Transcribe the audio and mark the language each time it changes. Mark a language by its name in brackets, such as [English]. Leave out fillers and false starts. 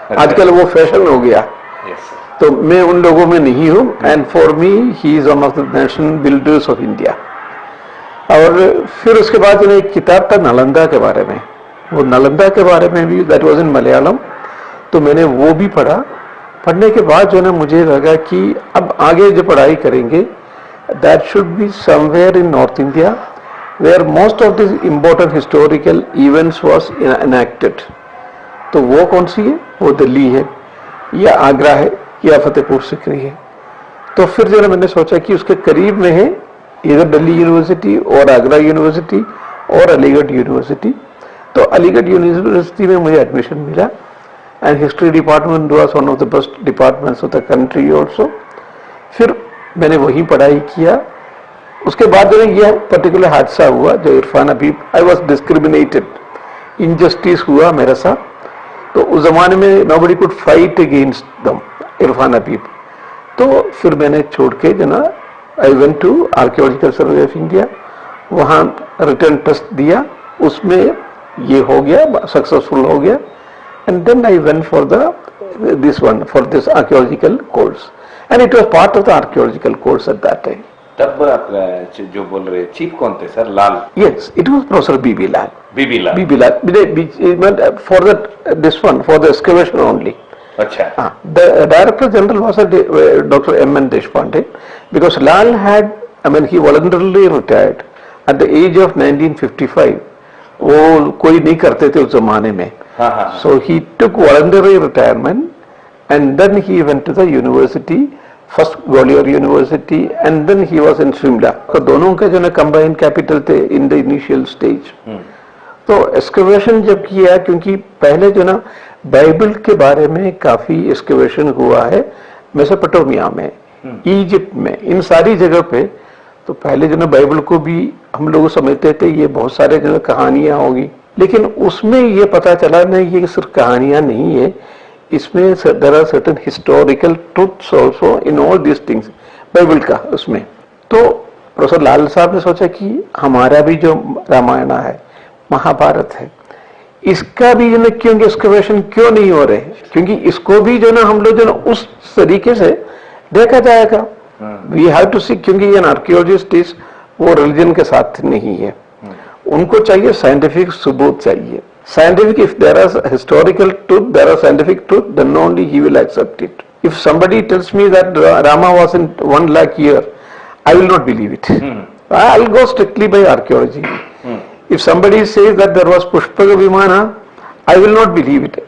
[Hindi] आजकल वो फैशन हो गया. तो मैं उन लोगों में नहीं हूं. [English] And for me he is one of the national builders of India. [Hindi] और फिर उसके बाद जो एक किताब था नालंदा के बारे में, वो नालंदा के बारे में भी, [English] That was in Malayalam. [Hindi] तो मैंने वो भी पढ़ा. पढ़ने के बाद जो है मुझे लगा कि अब आगे जो पढ़ाई करेंगे [English] that should be somewhere in North India where most of these important historical events was enacted. [Hindi] तो वो कौन सी है? वो दिल्ली है या आगरा है या फतेहपुर सीकरी है. तो फिर जो मैंने सोचा कि उसके करीब में है इधर दिल्ली यूनिवर्सिटी और आगरा यूनिवर्सिटी और अलीगढ़ यूनिवर्सिटी. तो अलीगढ़ यूनिवर्सिटी में मुझे एडमिशन मिला [English] And history department was one of the best departments of the country also. [Hindi] फिर मैंने वही पढ़ाई किया उसके बाद जो है ये पर्टिकुलर हादसा हुआ जो Irfan Habib, [English] I was discriminated, [Hindi] injustice हुआ मेरे साथ। तो उस जमाने में [English] Nobody could fight against them, Irfan Habib. [Hindi] तो फिर मैंने छोड़ के जो ना [English] I went to archaeological survey of India, [Hindi] वहाँ रिटर्न टेस्ट दिया, उसमें ये हो गया, सक्सेसफुल हो गया। [English] And then I went for this one, for this archaeological course, and it was part of the archaeological course at that time. [Hindi] तब आप जो बोल रहे चीफ कौन थे sir? Lal? [English] Yes, it was Professor B.B. Lal. B B Lal? B.B. Lal, for this one, for the excavation only. [Hindi] अच्छा। [English] The Director General was Dr. M.N. Deshpande, because Lal had, he voluntarily retired at the age of 1955. [Hindi] वो कोई नहीं करते थे उस जमाने में। [English] So he took voluntary retirement, and then he went to the university. First Gwalior university and then he was in Shimla. [Hindi] तो दोनों के जो है कंबाइंड कैपिटल थे [English] In the initial stage. [Hindi] तो एक्सकवेशन जब किया, क्योंकि पहले जो ना बाइबल के बारे में काफी एक्सकवेशन हुआ है मेसोपोटामिया में, इजिप्ट में, इन सारी जगह पे। तो पहले जो ना बाइबल को भी हम लोग समझते थे ये बहुत सारे जो कहानियां होगी, लेकिन उसमें ये पता चला नहीं ये सिर्फ कहानियां नहीं है, इसमें [English] there are certain historical truths also in all these things, [Hindi] Bible का उसमें। तो प्रोफेसर लाल साहब ने सोचा कि हमारा भी जो रामायण है, महाभारत है, इसका भी जो ना क्यों एक्सकवेशन क्यों नहीं हो रहे, क्योंकि इसको भी जो ना हम लोग जो ना उस तरीके से देखा जाएगा। [English] we have to see, [Hindi] क्योंकि [English] an archaeologist is [Hindi] वो रिलीजन के साथ नहीं है, उनको चाहिए साइंटिफिक सबूत चाहिए। [English] Scientific, if there is historical truth, there is scientific truth, then only he will accept it. If somebody tells me that Rama was in 1 lakh year, I will not believe it. I'll go strictly by archaeology. If somebody says that there was Pushpaka Vimana, I will not believe it.